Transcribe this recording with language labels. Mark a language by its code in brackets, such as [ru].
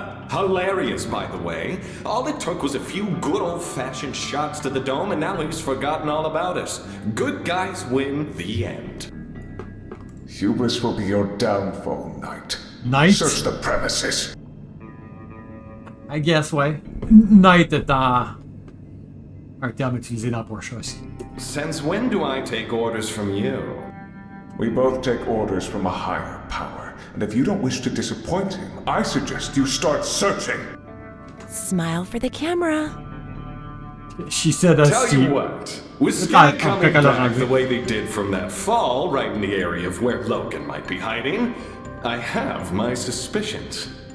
[en] Hilarious, by the way. All it took was a few good old-fashioned shots to the dome, and now he's forgotten all about us. Good guys win, the end. Hubris will be your downfall, Knight. Knight? Search the premises. I guess, ouais. [fr] Knight est un terme utilisé dans Porsche aussi. [en] Since when do I take orders from you? We both take orders from a higher power, and if you don't wish to disappoint him, I suggest you start searching. Smile for the camera. She said Tell you what, with Sky coming back the way they did from that fall, right in the area of where Logan might be hiding, I have my suspicions.